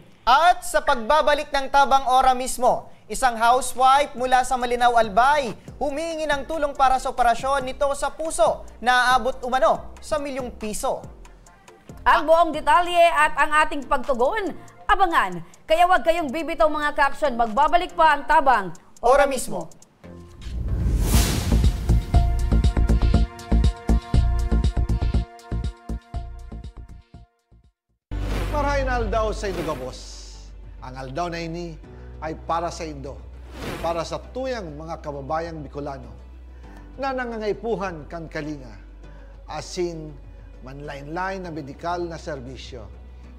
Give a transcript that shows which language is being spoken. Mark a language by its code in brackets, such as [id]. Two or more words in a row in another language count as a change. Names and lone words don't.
[tl] At sa pagbabalik ng Tabang Ora mismo, isang housewife mula sa Malinaw, Albay, humingi ng tulong para sa operasyon nito sa puso na aabot umano sa ₱1,000,000. Ang buong detalye at ang ating pagtugon, abangan. Kaya wag kayong bibitaw mga ka-aksyon, magbabalik pa ang Tabang Ora mismo. [bik] Marahin aldaw sa Indo Gabos. Ang aldaw na ini ay para sa Indo, para sa tuyang mga kababayang Bicolano na nangangaipuhan kan kalinga, asin manlain-lain na medikal na serbisyo.